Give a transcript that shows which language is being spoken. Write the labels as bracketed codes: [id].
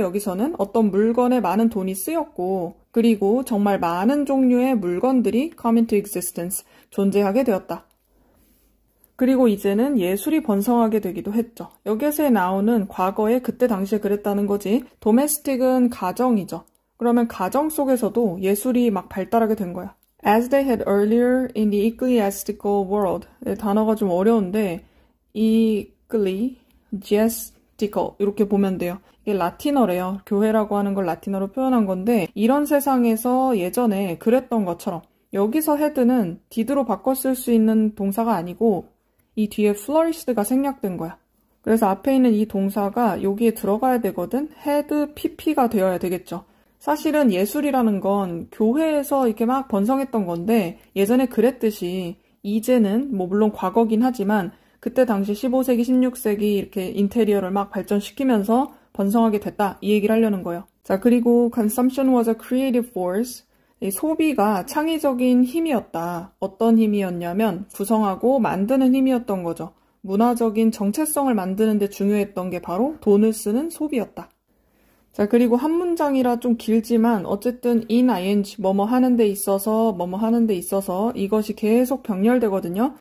[ko] 여기서는 어떤 물건에 많은 돈이 쓰였고 그리고 정말 많은 종류의 물건들이 [en] come into existence. [ko] 존재하게 되었다. 그리고 이제는 예술이 번성하게 되기도 했죠. 여기에서 나오는 과거에 그때 당시에 그랬다는 거지. domestic은 가정이죠. 그러면 가정 속에서도 예술이 막 발달하게 된 거야. [en] As they had earlier in the ecclesiastical world. [ko] 단어가 좀 어려운데 [en] ecclesiastic [ko] skeptical 이렇게 보면 돼요. 이게 라틴어래요. 교회라고 하는 걸 라틴어로 표현한 건데 이런 세상에서 예전에 그랬던 것처럼 여기서 head는 did로 바꿔 쓸 수 있는 동사가 아니고 이 뒤에 flourished,가 생략된 거야. 그래서 앞에 있는 이 동사가 여기에 들어가야 되거든. had pp가 되어야 되겠죠. 사실은 예술이라는 건 교회에서 이렇게 막 번성했던 건데 예전에 그랬듯이 이제는 뭐 물론 과거긴 하지만 그때 당시 15세기, 16세기 이렇게 인테리어를 막 발전시키면서 번성하게 됐다. 이 얘기를 하려는 거예요. 자, 그리고 [en] consumption was a creative force. [ko] 이 소비가 창의적인 힘이었다. 어떤 힘이었냐면 구성하고 만드는 힘이었던 거죠. 문화적인 정체성을 만드는 데 중요했던 게 바로 돈을 쓰는 소비였다. 자, 그리고 한 문장이라 좀 길지만 어쨌든 in ing 뭐뭐 하는 데 있어서 뭐뭐 하는 데 있어서 이것이 계속 병렬되거든요.